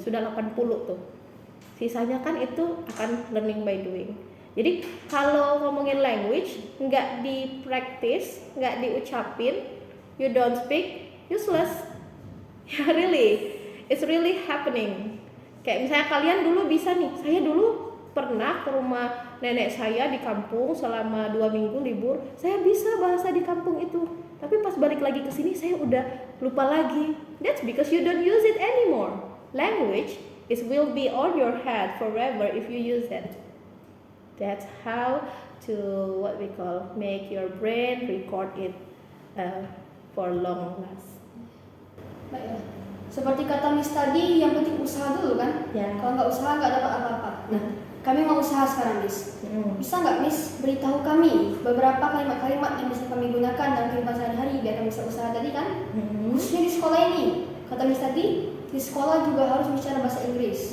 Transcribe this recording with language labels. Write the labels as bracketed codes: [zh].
[id] Sudah 80 tuh. Sisanya kan itu akan [en] learning by doing. [id] Jadi kalau ngomongin language nggak di-practice, nggak diucapin, [en] you don't speak, useless. Ya really, it's really happening. [id] Kayak misalnya kalian dulu bisa nih, saya dulu pernah ke rumah nenek saya di kampung selama 2 minggu libur, saya bisa bahasa di kampung itu. Tapi pas balik lagi ke sini saya udah lupa lagi. [en] That's because you don't use it anymore. Language will be on your head forever if you use it. That's how to what we call make your brain record it for long last. [id] Baik ya. Seperti kata Miss tadi, yang penting usaha dulu kan? Ya. Kalau nggak usaha nggak dapat apa-apa. Nah, kami mau usaha sekarang, Miss. Bisa nggak Miss beritahu kami beberapa kalimat-kalimat yang bisa kami gunakan dalam kehidupan sehari-hari biar kami bisa usaha tadi kan? Khususnya di sekolah ini, kata Miss tadi, di sekolah juga harus bicara bahasa Inggris.